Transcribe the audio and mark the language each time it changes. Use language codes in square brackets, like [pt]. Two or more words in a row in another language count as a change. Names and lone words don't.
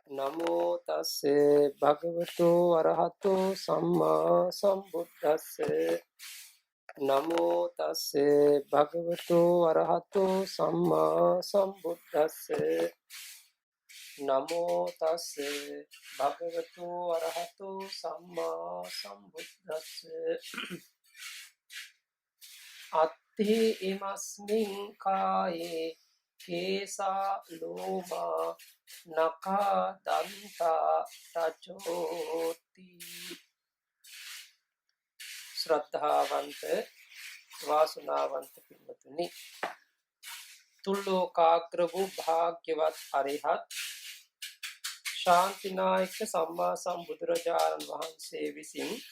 [pi] නමෝ තස්සේ භගවතු අරහතෝ සම්මා සම්බුද්දස්සේ නමෝ තස්සේ භගවතු අරහතෝ සම්මා සම්බුද්දස්සේ නමෝ තස්සේ භගවතු අරහතෝ සම්මා සම්බුද්දස්සේ අත්ථි ඉමස්මින් කායේ කේසා ලෝමා නඛා දන්තා තචෝති. [si] ශ්‍රද්ධාවන්ත වාසනාවන්ත පින්වතුනි, තුල්ලෝකාග්‍ර වූ භාග්‍යවත් අරිහත් ශාන්තිනායක සම්මා සම්බුදුරජාණන් වහන්සේ විසින්